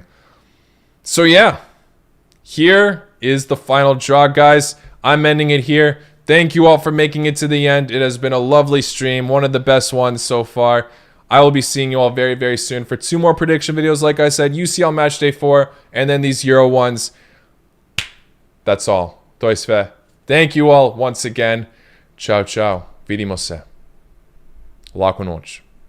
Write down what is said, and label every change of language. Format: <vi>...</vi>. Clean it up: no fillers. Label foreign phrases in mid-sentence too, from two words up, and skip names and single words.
<en>So yeah, here is the final draw, guys. I'm ending it here. Thank you all for making it to the end. It has been a lovely stream, one of the best ones so far. I will be seeing you all very, very soon for 2 more prediction videos. Like I said, UCL Match Day 4, and then these Euro ones. That's all.</en> <hr>To je sve.</hr> <en>Thank you all once again.</en> <it>Ciao, ciao.</it> <hr>Vidimo se. Laku noć.</hr>